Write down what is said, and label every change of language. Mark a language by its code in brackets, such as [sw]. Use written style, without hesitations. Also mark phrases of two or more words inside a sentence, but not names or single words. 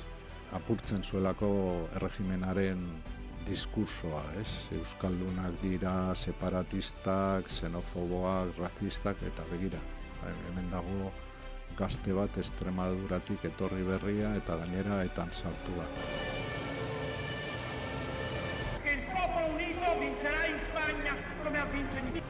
[eu] Apurtzen zuelako erregimenaren diskursoa, ez? Euskaldunak dira separatistak, xenofoboak, razistak, eta begira. Hemen dago gazte bat Extremaduratik etorri berria eta gainera etan sartu da. [it] El popolo unito vincerà in Spagna come ha vinto in Italia.